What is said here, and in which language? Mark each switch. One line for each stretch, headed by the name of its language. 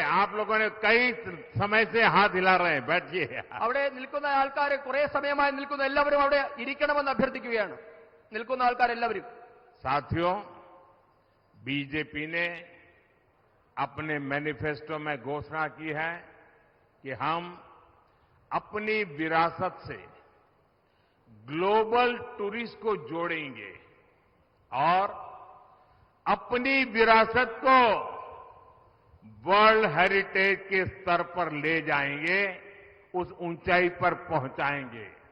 Hindi: आप लोगों ने कई समय से हाथ हिला रहे हैं. बैठिए.
Malayalam: അവിടെ നിൽക്കുന്ന ആൾക്കാർ കുറെ സമയമായി നിൽക്കുന്ന എല്ലാവരും അവിടെ ഇരിക്കണമെന്ന് അഭ്യർത്ഥിക്കുകയാണ്. നിൽക്കുന്ന ആൾക്കാരെല്ലാവരും.
Hindi: साथियों, बीजेपी ने अपने मैनिफेस्टो में घोषणा की है कि हम अपनी विरासत से ग्लोबल टूरिस्ट को जोड़ेंगे और अपनी विरासत को वर्ल्ड हेरिटेज के स्तर पर ले जाएंगे, उस ऊंचाई पर पहुंचाएंगे.